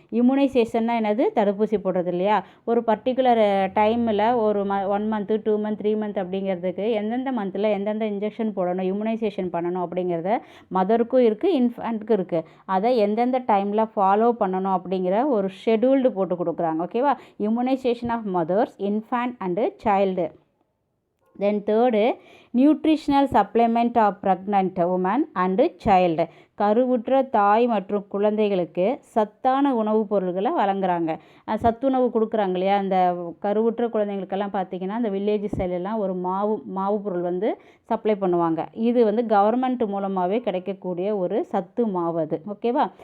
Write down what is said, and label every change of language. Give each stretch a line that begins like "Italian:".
Tamil: இம்யூனைசேஷன்னா என்னது, தடுப்பூசி போடுறது இல்லையா, ஒரு பர்டிகுலர் டைமில் ஒரு 1 மந்த்து 2 மந்த் 3 மந்த் அப்படிங்கிறதுக்கு எந்தெந்த மந்தில் எந்தெந்த இன்ஜெக்ஷன் போடணும், இம்யூனைசேஷன் பண்ணணும் அப்படிங்கிறத மதருக்கும் இருக்குது, இன்ஃபேண்ட்டுக்கும் இருக்குது. அதை எந்தெந்த டைமில் ஃபாலோ பண்ணணும் அப்படிங்கிற ஒரு ஷெடியூல்டு போட்டு கொடுக்குறாங்க. ஓகேவா, immunisation of mothers, infant and child.
English: Then third, nutritional supplement of pregnant woman and child.
Tamil: கருவுற்ற தாய் மற்றும் குழந்தைகளுக்கு சத்தான உணவுப் பொருள்களை வழங்குறாங்க. சத்துணவு கொடுக்குறாங்க இல்லையா, அந்த கருவுற்ற குழந்தைங்களுக்கெல்லாம் பார்த்திங்கன்னா அந்த வில்லேஜ் சைடெல்லாம் ஒரு மாவு பொருள் வந்து சப்ளை பண்ணுவாங்க. இது வந்து கவர்மெண்ட் மூலமாகவே கிடைக்கக்கூடிய ஒரு சத்து மாவு அது. ஓகேவா?